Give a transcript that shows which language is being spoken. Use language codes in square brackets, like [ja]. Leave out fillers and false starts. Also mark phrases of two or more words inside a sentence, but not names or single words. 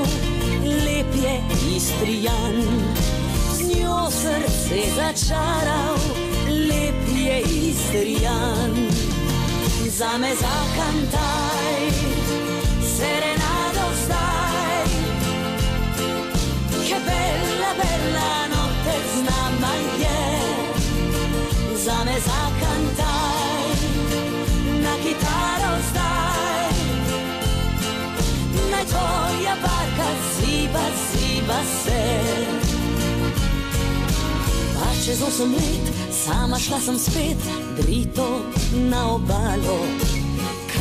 [sl] Lep je Istrijan, z njo srce začaral, lep je Istrijan. Zame zakantaj, serenado zdaj, [it] che bella, bella notte [sl] z nama je. Zame zakantaj, na kitaro zdaj, naj tvoja barka ziba, ziba se. Pa čez 8 let sama šla sem spet drito na obalo.